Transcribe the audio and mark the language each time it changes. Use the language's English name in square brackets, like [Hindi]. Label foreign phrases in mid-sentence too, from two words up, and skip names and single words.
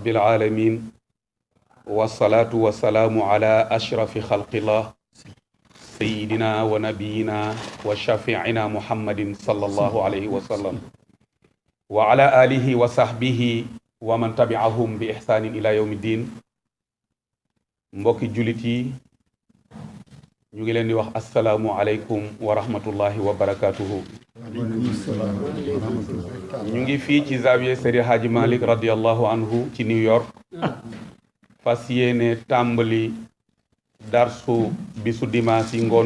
[Arabic] العالمين والصلاة والسلام على أشرف خلق الله سيدنا ونبينا وشفيعنا محمد صلى الله عليه وسلم وعلى آله وصحبه ومن تبعهم بإحسان إلى يوم الدين [Wolof] mbokki jullit yi ñu ngi leen di wax [Arabic] السلام عليكم ورحمة الله وبركاته [Wolof] ñu ngi fii ci zawiya Seydi Hadji Malick [Arabic] رضي الله عنه [Wolof] ci New York fas yéene tàmbali darsu bisu dimanche yi ngoonu